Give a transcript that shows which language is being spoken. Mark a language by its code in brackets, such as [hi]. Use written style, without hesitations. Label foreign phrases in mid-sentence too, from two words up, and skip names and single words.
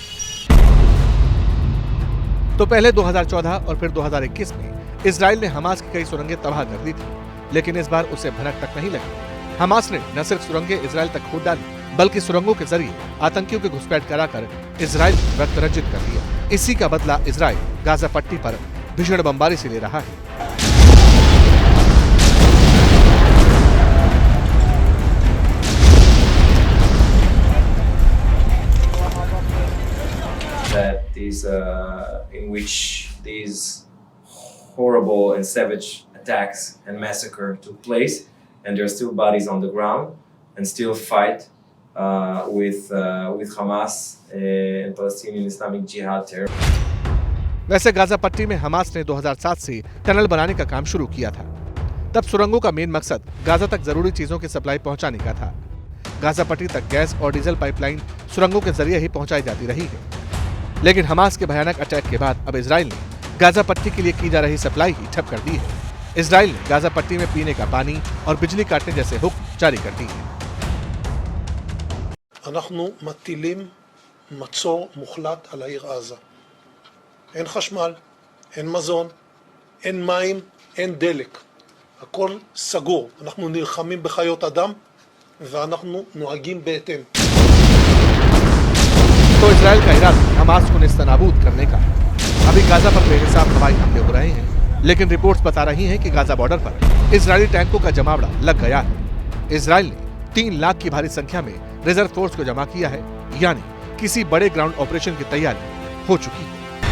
[hi] तो पहले 2014 और फिर 2021 में इजराइल ने हमास की कई सुरंगें तबाह कर दी थी, लेकिन इस बार उसे भनक तक नहीं लगी। हमास ने न सिर्फ सुरंगें इजराइल तक खोद डाली, बल्कि सुरंगों के जरिए आतंकियों की घुसपैठ कराकर इजराइल रक्त रंजित कर दिया। इसी का बदला इजराइल गाजा पट्टी पर भीषण बमबारी से ले रहा है। [en] That is in which these horrible and savage attacks and massacre took place, and there are still bodies on the ground, and still fight with Hamas and Palestinian Islamic Jihad terror. [hi] वैसे गाजा पट्टी में हमास ने 2007 से टनल बनाने का काम शुरू किया था। तब सुरंगों का मेन मकसद गाजा तक जरूरी चीजों की सप्लाई पहुंचाने का था। गाजा पट्टी तक गैस और डीजल पाइपलाइन सुरंगों के जरिए ही पहुंचाई जाती रही है। लेकिन हमास के भयानक अटैक के बाद अब इजराइल ने गाजा पट्टी के लिए की जा रही सप्लाई ही ठप कर दी है। इजराइल ने गाजा पट्टी में पीने का पानी और बिजली काटने जैसे हुक्म जारी कर दी है। [he] אנחנו מטילים מצור מוחלט על העיר עזה. אין חשמל, אין מזון, אין מים, אין דלק. הכל סגור. אנחנו נלחמים בחיות אדם ואנחנו נוהגים בהתאם. [hi] तो इजराइल का इरादा हमास को नेस्तनाबूद करने का। अभी गाजा पर बेहिसाब हवाई हमले हो रहे हैं, लेकिन रिपोर्ट्स बता रही हैं कि गाजा बॉर्डर पर इजरायली टैंकों का जमावड़ा लग गया है। इजराइल ने 3 लाख की भारी संख्या में [en] reserve force [hi] को जमा किया है, यानी किसी बड़े [en] ground operation [hi] की तैयारी हो चुकी है।